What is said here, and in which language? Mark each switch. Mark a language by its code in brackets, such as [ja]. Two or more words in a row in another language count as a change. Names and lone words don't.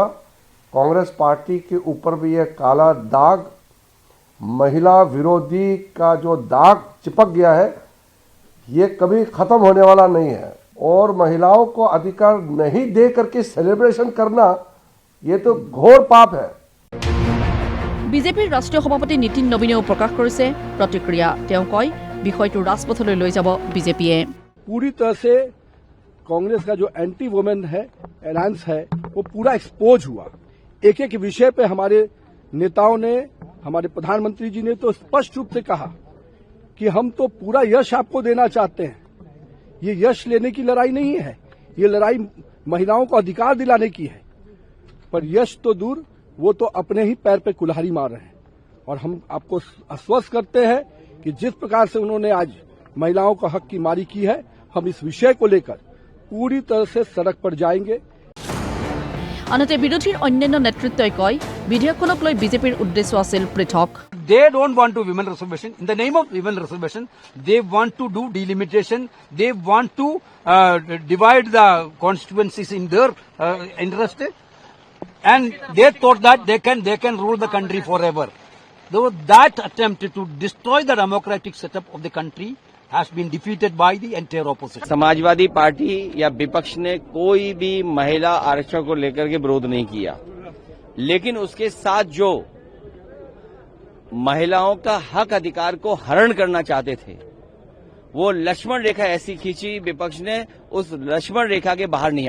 [hi] कांग्रेस पार्टी के ऊपर भी यह काला दाग, महिला विरोधी का जो दाग चिपक गया है, ये कभी खत्म होने वाला नहीं है। और महिलाओं को अधिकार नहीं दे करके सेलिब्रेशन करना, ये तो घोर पाप है। [as] বিজেপিৰ ৰাষ্ট্ৰীয় সভাপতি নীতিন নবীনেও প্ৰকাশ কৰিছে প্ৰতিক্ৰিয়া। তেওঁ কয়, বিষয়টো ৰাজপথলৈ লৈ যাব বিজেপিয়ে। [hi] पूरी तरह से कांग्रेस का जो [en] anti women [hi] है अलायंस है वो पूरा एक्सपोज हुआ। एक एक विषय पे हमारे नेताओं ने, हमारे प्रधानमंत्री जी ने तो स्पष्ट रूप से कहा कि हम तो पूरा यश आपको देना चाहते हैं। ये यश लेने की लड़ाई नहीं है, ये लड़ाई महिलाओं को अधिकार दिलाने की है। पर यश तो दूर, वो तो अपने ही पैर पे कुल्हाड़ी मार रहे हैं। और हम आपको आश्वस्त करते हैं कि जिस प्रकार से उन्होंने आज महिलाओं का हक की मारी की है, हम इस विषय को लेकर पूरी तरह से सड़क पर जाएंगे। [as] আনহাতে বিৰোধীৰ অন্যান্য নেতৃত্বই কয়, বিধেয়কখনক লৈ বিজেপিৰ উদ্দেশ্য আছিল পৃথক। [en] They don't want to women reservation. In the name of women reservation, they want to do delimitation. They want to divide the constituencies in their interest. And they thought that they can rule the country forever. Though that attempt to destroy the democratic setup of the country has been defeated by the entire opposition. [hi] समाजवादी पार्टी या विपक्ष ने कोई भी महिला आरक्षण को लेकर के विरोध नहीं किया, लेकिन उसके साथ जो महिलाओं का हक अधिकार को हरण करना चाहते थे, वो लक्ष्मण रेखा ऐसी खींची विपक्ष ने, उस लक्ष्मण रेखा के बाहर नहीं आ।